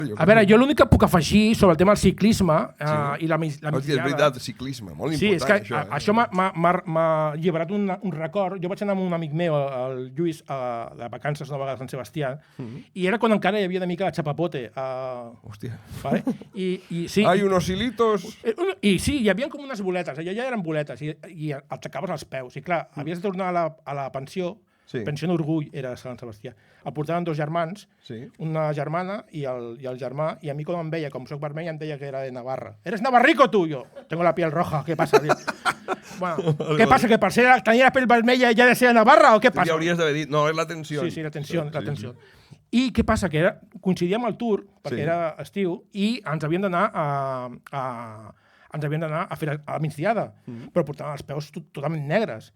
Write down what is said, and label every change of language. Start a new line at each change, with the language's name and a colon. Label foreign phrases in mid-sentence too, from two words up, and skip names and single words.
Catalan: A veure, jo l'únic que puc afegir sobre el tema del ciclisme i la migdiada... És veritat, ciclisme, molt important, sí, és que això. Això m'ha alliberat un record. Jo vaig anar amb un amic meu, el Lluís, de vacances una vegada a Sant Sebastià, i era quan encara hi havia una mica de chapapote. Hòstia. I sí,
Spanish: Hay unos hilitos...
Catalan: I sí, hi havia com unes boletes, allà ja eren boletes, i aixecaves els peus. I clar, havies de tornar a la pensió, pensió d'orgull era Sant Sebastià. El portaven dos germans, una germana i el germà, i a mi quan em veia, com soc vermell, em deia que era de Navarra.
Spanish: ¿Eres navarrico tú? Yo, tengo la piel roja, ¿qué pasa? Bueno, ¿qué pasa?
Catalan: ¿Que per ser tenir la pell vermella ja ha de ser de Navarra o què passa? Ja hauries d'haver dit, no, és la tensió. Sí, la tensió. I què passa? Que coincidia amb el tour, perquè era estiu, i ens havien d'anar a fer la migdiada, però portaven els peus totalment negres.